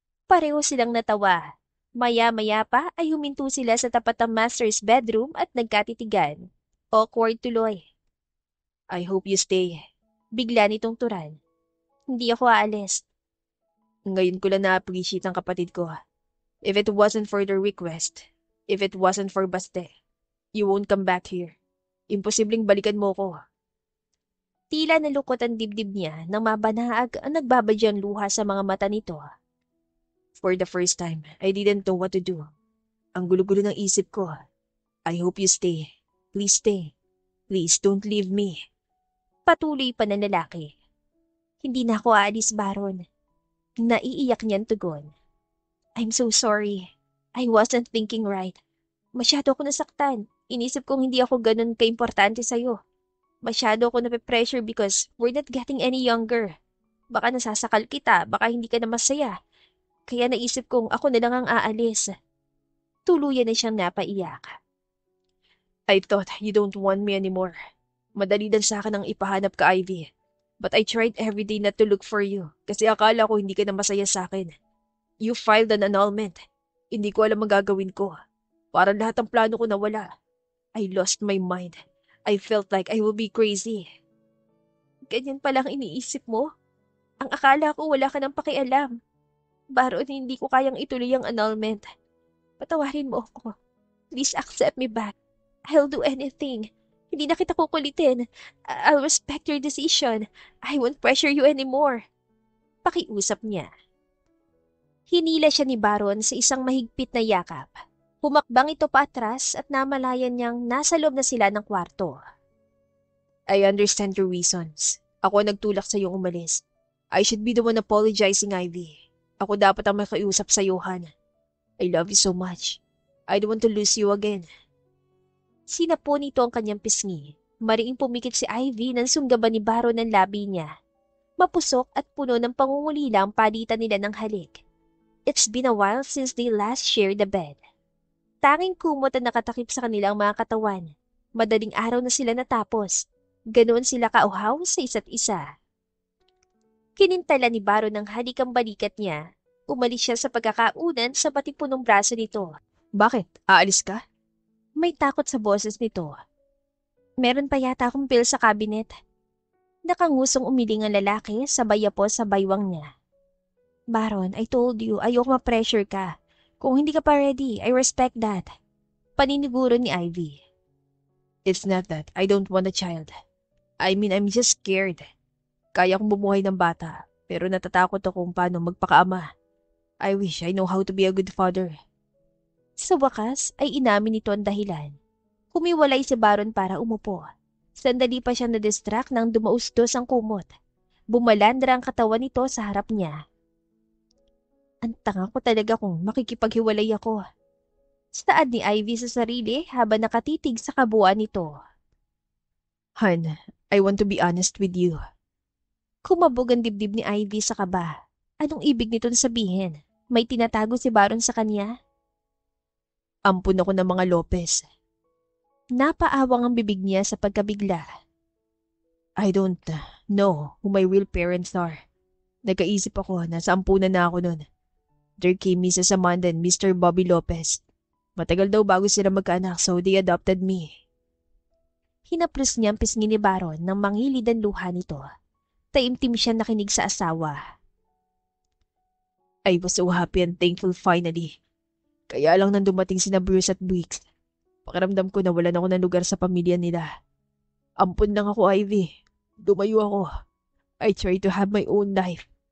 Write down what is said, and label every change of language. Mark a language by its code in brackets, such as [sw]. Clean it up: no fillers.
[tl] Pareho silang natawa. Maya-maya pa ay huminto sila sa tapat ng master's bedroom at nagkatitigan. Awkward tuloy. [en] I hope you stay. [tl] Bigla nitong turan. Hindi ako aalis. Ngayon ko lang na-appreciate ang kapatid ko. [en] If it wasn't for the request, if it wasn't for Baste, you won't come back here. [tl] Imposibleng balikan mo ko. Tila nalukot ang dibdib niya nang mabanaag ang nagbabadyang luha sa mga mata nito. [en] For the first time, I didn't know what to do. [tl] Ang gulo-gulo ng isip ko. [en] I hope you stay. Please stay. Please don't leave me. [tl] Patuloy pa ng lalaki. Hindi na ako aalis, Baron. Naiiyak niyang tugon. [en] I'm so sorry. I wasn't thinking right. [tl] Masyado ako nasaktan. Inisip kong hindi ako ganun kaimportante sa'yo. Masyado ako nape-pressure [en] because we're not getting any younger. [tl] Baka nasasakal kita, baka hindi ka na masaya. Kaya naisip kong ako na lang ang aalis. Tuluyan na siyang napaiyak. [en] I thought you don't want me anymore. [tl] Madali din sa akin ang ipahanap ka, Ivy. [en] But I tried every day not to look for you [tl] kasi akala ko hindi ka na masaya sa akin. [en] You filed an annulment. [tl] Hindi ko alam ang gagawin ko. Parang lahat ng plano ko nawala. [en] I lost my mind. I felt like I will be crazy. [tl] Ganyan palang iniisip mo? Ang akala ko wala ka ng pakialam. Baron, hindi ko kayang ituloy ang annulment. Patawarin mo ako. [en] Please accept me back. I'll do anything. [tl] Hindi na kita kukulitin. [en] I'll respect your decision. I won't pressure you anymore. [tl] Pakiusap niya. Hinila siya ni Baron sa isang mahigpit na yakap. Humakbang ito paatras at namalayan niyang nasa loob na sila ng kwarto. [en] I understand your reasons. [tl] Ako ang nagtulak sa iyong umalis. [en] I should be the one apologizing, Ivy. [tl] Ako dapat ang makiusap sa Johan. [en] I love you so much. I don't want to lose you again. [tl] Sinapo nito ang kanyang pisngi. Mariing pumikit si Ivy nang sunggaban ni Baron ng labi niya. Mapusok at puno ng pangungulila ang palitan nila ng halik. [en] It's been a while since they last shared the bed. [tl] Tanging kumot ang nakatakip sa kanilang mga katawan. Madaling araw na sila natapos. Ganoon sila kauhaw sa isa't isa. Kinintala ni Baron ng halikang balikat niya. Umalis siya sa pagkakaunan sa patipunong braso nito. Bakit? Aalis ka? May takot sa boses nito. Meron pa yata akong pill sa cabinet. Nakangusong umiling ang lalaki sabay po sa baywang niya. Baron, [en] I told you, [tl] ayoko ma-pressure ka. Kung hindi ka pa ready, [en] I respect that. [tl] Paniniguro ni Ivy. [en] It's not that. I don't want a child. I mean, I'm just scared. [tl] Kaya kong bumuhay ng bata, pero natatakot ako kung paano magpakaama. [en] I wish I know how to be a good father. [tl] Sa wakas ay inamin nito ang dahilan. Humiwalay si Baron para umupo. Sandali pa siya na-distract nang dumaustos ang kumot. Bumalandra ang katawan nito sa harap niya. Ang tanga ko talaga kung makikipaghiwalay ako. Saad ni Ivy sa sarili habang nakatitig sa kabuuan nito. [en] Han, I want to be honest with you. [tl] Kumabog ang dibdib ni Ivy sa kaba. Anong ibig nito sabihin? May tinatago si Baron sa kanya? Ampun ako ng mga Lopez. Napaawang ang bibig niya sa pagkabigla. [en] I don't know who my real parents are. [tl] Nagkaisip ako, nasa ampunan na ako nun. [en] There came Mrs. Amanda and Mr. Bobby Lopez. [tl] Matagal daw bago sila magkaanak, [en] so they adopted me. [tl] Hinaplos niya ang pisngi ni Baron nang mangilid ang luha nito. Taimtim siya nakinig sa asawa. [en] I was so happy and thankful finally. [tl] Kaya lang nang dumating sina Bruce at Briggs. Pakiramdam ko na wala na ako ng lugar sa pamilya nila. Ampun lang ako, Ivy. Dumayo ako. [en] I tried to have my own life.